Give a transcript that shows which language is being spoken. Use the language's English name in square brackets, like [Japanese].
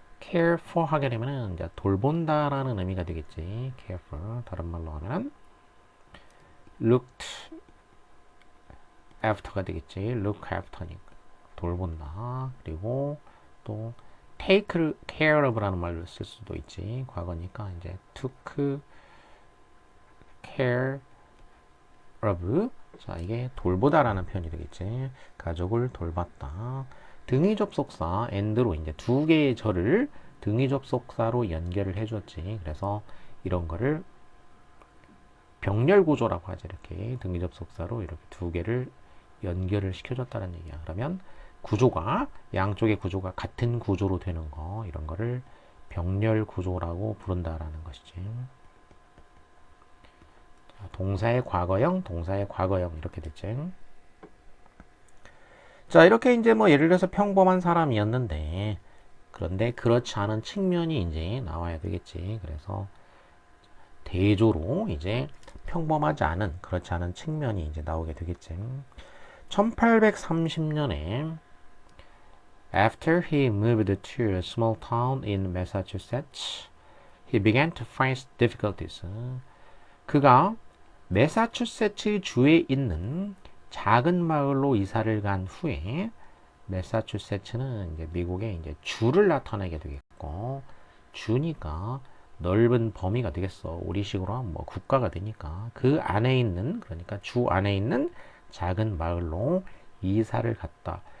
[Korean] care for 하게 되면은 이제 돌본다라는 의미가 되겠지. care for, 다른 말로 하면 looked after가 되겠지. look after니까 돌본다. 그리고 또 take care of라는 말로 쓸 수도 있지. 과거니까 이제 took care of. 자, 이게 돌보다라는 표현이 되겠지. 가족을 돌봤다. 등위 접속사 and로 이제 두 개의 절을 등위 접속사로 연결을 해줬지. 그래서 이런 거를 병렬 구조라고 하지. 이렇게 등위 접속사로 이렇게 두 개를 연결을 시켜줬다는 얘기야. 그러면 구조가, 양쪽의 구조가 같은 구조로 되는 거, 이런 거를 병렬 구조라고 부른다라는 것이지. 동사의 과거형, 동사의 과거형 이렇게 됐지. 자, 이렇게 이제 뭐 예를 들어서 평범한 사람이었는데, 그런데 그렇지 않은 측면이 이제 나와야 되겠지. 그래서 대조로 이제 평범하지 않은, 그렇지 않은 측면이 이제 나오게 되겠지. 1830년에 [English] After he moved to a small town in Massachusetts, he began to face difficulties. [Korean] 그가 매사추세츠 주에 있는 작은 마을로 이사를 간 후에 매사추세츠는 이제 미국의 이제 주를 나타내게 되겠고 주니까 넓은 범위가 되겠어. 우리식으로 하면 뭐 국가가 되니까 그 안에 있는 그러니까 주 안에 있는 작은 마을로 이사를 갔다.